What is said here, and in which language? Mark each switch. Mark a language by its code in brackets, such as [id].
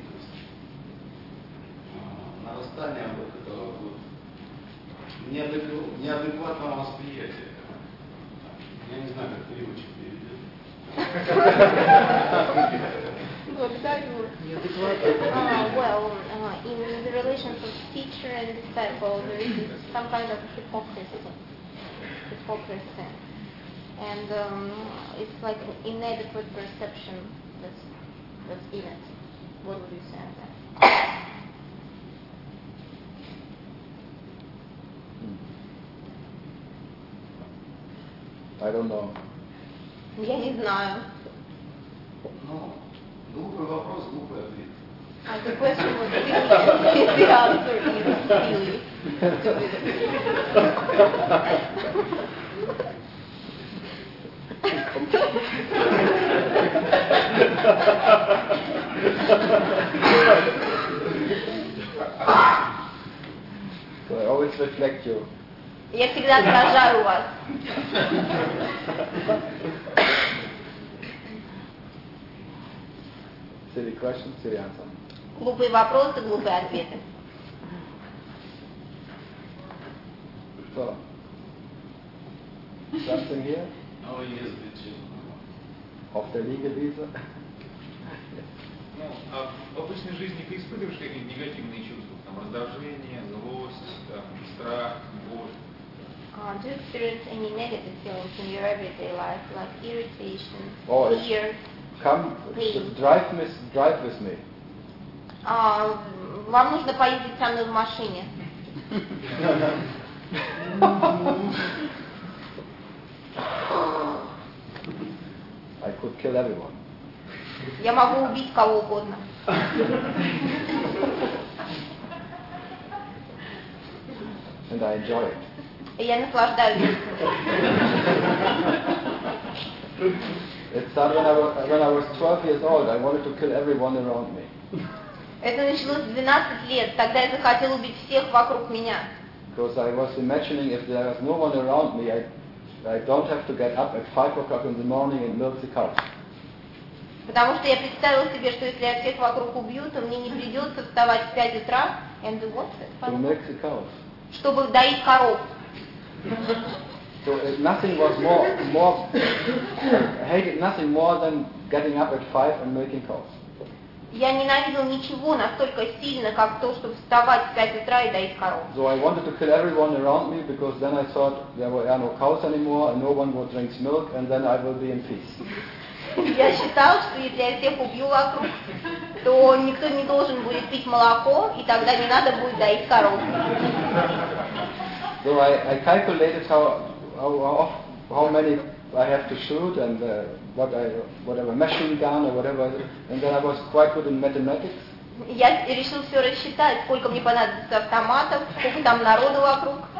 [ru] То есть нарастание вот этого вот неадекватного восприятия. Я не знаю, как переводчик перевели. [en] Well, in the relations of teacher and disciple, there is some kind of hypocrisy, and it's like an inadequate perception that's in it. What would you say on that? I don't know. [ru] Я не знаю. Ну, глупый вопрос, глупый ответ. [en] А the question was silly, and the answer is silly. So I always reflect you. [ru] Я всегда отражаю вас. [en] Silly question, silly answer. [ru] Глупые вопросы, глупые ответы. [en] So, something here? Oh, yes, the chill. Of the legal visa? [ru] Ну, а в обычной жизни ты испытываешь какие-нибудь негативные чувства? Там, раздражение, злость, там, страх, боль? [en] Do you experience any negative feelings in your everyday life, like irritation, fear, pain? Drive with me. [ru] Вам нужно поездить со мной в машине. [en] I could kill everyone. [ru] Я могу убить кого угодно. [en] And I enjoy it. [ru] Я наслаждаюсь этим. [en] It started when I was 12 years old. I wanted to kill everyone around me. [ru] Это началось в 12 лет, тогда я захотел убить всех вокруг меня. [en] Because I was imagining if there was no one around me, I don't have to get up at 5 o'clock in the morning and milk the cows. [ru] Потому что я представил себе, что если я всех вокруг убью, то мне не придется вставать в 5 утра [en] and do what? To milk the cows. [ru] Чтобы доить коров. [en] So nothing was more hated nothing more than getting up at 5 and milking cows. [ru] Я ненавидел ничего настолько сильно, как то, чтобы вставать в 5 утра и доить коров. [en] So I wanted to kill everyone around me because then I thought there were no cows anymore and no one would drink milk and then I will be in peace. [ru] Я считал, что если я всех убью вокруг, то никто не должен будет пить молоко и тогда не надо будет доить коров. [en] So I calculated how many I have to shoot and whatever machine gun or whatever, and then I was quite good in mathematics. [ru] Я решил все рассчитать, сколько мне понадобится автоматов, сколько там народу вокруг.